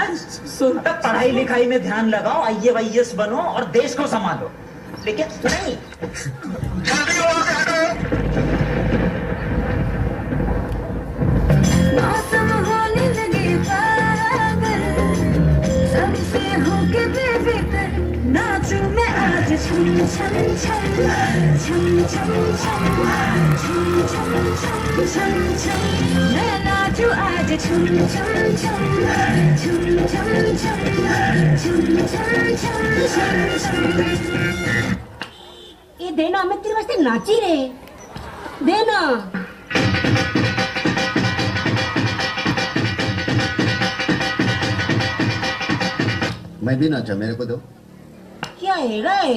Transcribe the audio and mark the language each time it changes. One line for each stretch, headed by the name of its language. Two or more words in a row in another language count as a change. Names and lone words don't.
Hindi: पढ़ाई लिखाई में ध्यान लगाओ, आईएएस बनो और देश को संभालो। लेकिन नहीं। जल्दी वहां से हटो। मौसम होने लगे पागल, सबसे होके बेफिक्र नाचूं मैं आज छम छम छम छम छम छम छम छम छम छम छम, मैं नाचूं आज छम छम छम छम छम छम छम छम छम छम। ये देना, मैं तेरे वास्ते नाची रे, देना। मैं भी नाचा, मेरे को दो। क्या है रे?